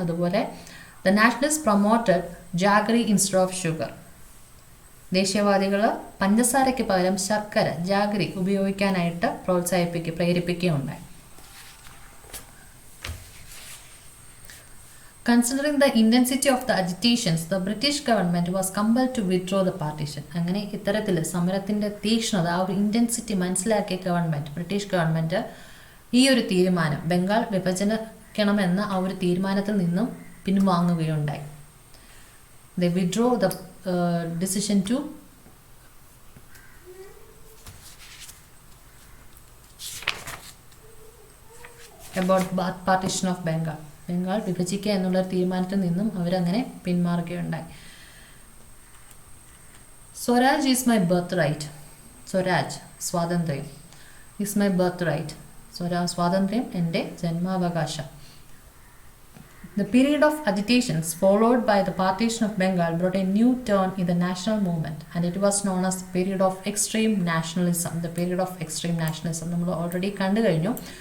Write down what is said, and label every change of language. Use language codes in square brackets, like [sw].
[ml] അതുപോലെ [en] the nationalist promoted jaggery instead of sugar, [ml] ദേശീയവാദികൾ പഞ്ചസാരയ്ക്ക് പകരം ശർക്കര, ജാഗറി ഉപയോഗിക്കാനായിട്ട് പ്രേരിപ്പിക്കുകയുണ്ടായി. [en] Considering the intensity of the agitations, the British government was compelled to withdraw the partition. [ml] അങ്ങനെ ഇത്തരത്തിൽ സമരത്തിൻ്റെ തീക്ഷ്ണത, ആ ഒരു ഇൻറ്റൻസിറ്റി മനസ്സിലാക്കിയ ഗവൺമെൻറ്, ബ്രിട്ടീഷ് ഗവൺമെൻറ് ഈ ഒരു തീരുമാനം, ബംഗാൾ വിഭജനിക്കണമെന്ന ആ ഒരു തീരുമാനത്തിൽ നിന്നും പിൻവാങ്ങുകയുണ്ടായി. [en] They withdraw the decision to about partition of Bengal. [ml] Bengal വിഭജിക്കുക എന്നുള്ള തീരുമാനത്തിൽ നിന്നും അവരങ്ങനെ പിന്മാറുകയുണ്ടായി. [en] Swaraj is my birthright. Swaraj, സ്വാതന്ത്ര്യം. Is my birthright, [ml] സ്വാതന്ത്ര്യം എൻ്റെ ജന്മാവകാശം. [en] The period of agitations followed by the partition of Bengal brought a new turn in the national movement and it was known as the period of extreme nationalism. The period of extreme nationalism [ml] നമ്മൾ already കണ്ടു കഴിഞ്ഞു.